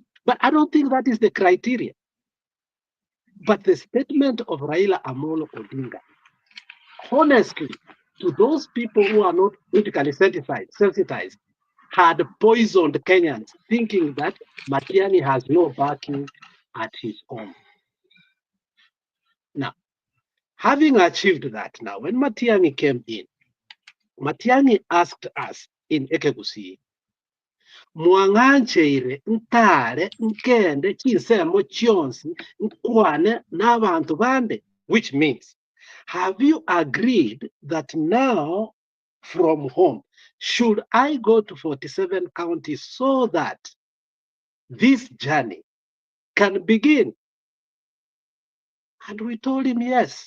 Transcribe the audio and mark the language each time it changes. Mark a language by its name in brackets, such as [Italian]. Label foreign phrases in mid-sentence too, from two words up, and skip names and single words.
[English] But I don't think that is the criteria. But the statement of Raila Amolo Odinga, honestly, to those people who are not politically sensitized, had poisoned Kenyans, thinking that Matiang'i has no backing at his home. Now, having achieved that, now when Matiang'i came in, Matiang'i asked us in Ekegusi, [Gusii] mwangancheire ntare nkende chinsemo chionsi nkwane n'abantu bande, [English] which means, have you agreed that now from home, should I go to 47 counties so that this journey can begin? And we told him yes.